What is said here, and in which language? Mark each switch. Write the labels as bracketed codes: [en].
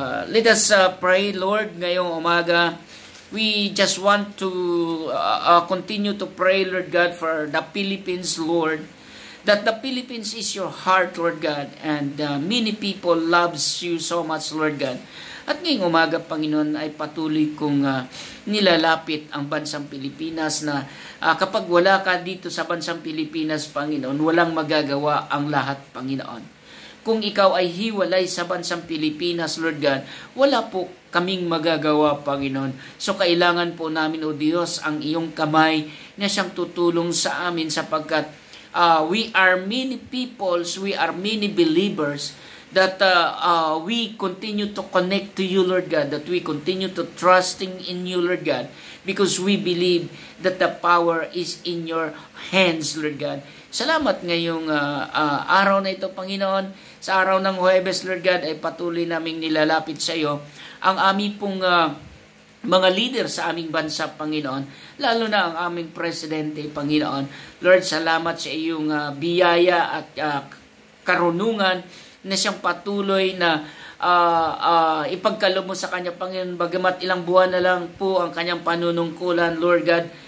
[en] Let us pray, Lord, [tl] ngayong umaga. [en] We just want to continue to pray, Lord God, for the Philippines, Lord, that the Philippines is your heart, Lord God, and many people loves you so much, Lord God. [tl] At ngayong umaga, Panginoon, ay patuloy kong nilalapit ang bansang Pilipinas, na kapag wala ka dito sa bansang Pilipinas, Panginoon, walang magagawa ang lahat, Panginoon. Kung ikaw ay hiwalay sa bansang Pilipinas, Lord God, wala po kaming magagawa, Panginoon. So kailangan po namin, O Diyos, ang iyong kamay na siyang tutulong sa amin, sapagkat [en] we are many peoples, we are many believers, that we continue to connect to you, Lord God, that we continue to trusting in you, Lord God, because we believe that the power is in your hands, Lord God. [tl] Salamat ngayong araw na ito, Panginoon. Sa araw ng Huwebes, Lord God, ay patuloy naming nilalapit sa iyo ang aming pong mga leader sa aming bansa, Panginoon, lalo na ang aming presidente, Panginoon. Lord, salamat sa iyong biyaya at karunungan na siyang patuloy na ipagkaloob mo sa kanya, Panginoon, bagamat ilang buwan na lang po ang kanyang panunungkulan, Lord God.